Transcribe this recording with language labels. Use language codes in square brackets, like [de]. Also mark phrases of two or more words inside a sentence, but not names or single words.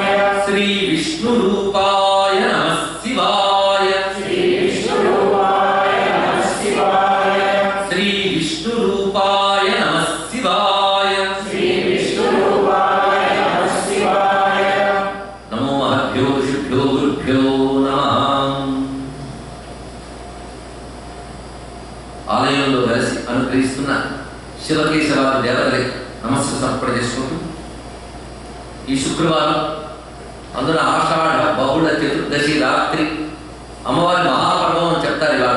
[sa] श्री विष्णु रूपाय नमः शिवाय। श्री विष्णु रूपाय नमः शिवाय। श्री विष्णु रूपाय नमः शिवाय। श्री विष्णु रूपाय नमः शिवाय। नमो महद्भ्यो ऋषिभ्यो गुरुभ्यो नमः। [te] ఆలయంలో కలిసి అనుగ్రహిస్తున్న శివకేశవాది దేవతలకి నమస్సు సమర్పణ చేసుకుంటూ ఈ శుక్రవారం అందులో ఆషాఢ బహుళ చతుర్దశి రాత్రి అమ్మవారి మహాపర్వం అని చెప్తారు ఇవాళ.